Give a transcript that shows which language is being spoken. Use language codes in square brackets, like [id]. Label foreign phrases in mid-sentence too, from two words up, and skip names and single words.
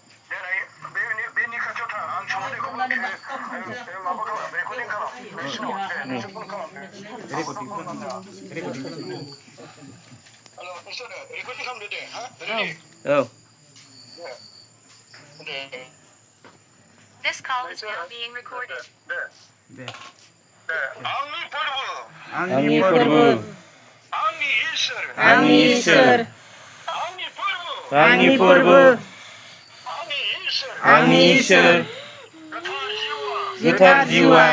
[brx] देनाय, बेनि, बेनि खाथियाव था। आं सोंहरनायखौ नोङो, ओ, माबा खालाम, रेकर्डिं खालाम। नोंसिनाव, दे, नोंसोर फन खालामदो। हेल', नोंसोरो रेकर्डिं खालामदो दे, हा? रेडि? औ। दे। दे। [en] This call is now being recorded. [brx] दे। दे। दे। आंनि फोरबो। आंनि फोरबो। आंनि इसोर। आंनि इसोर। आंनि फोरबो। आंनि फोरबो। आंनि इसोर। आंनि इसोर। गोथार जिउआ। गोथार जिउआ।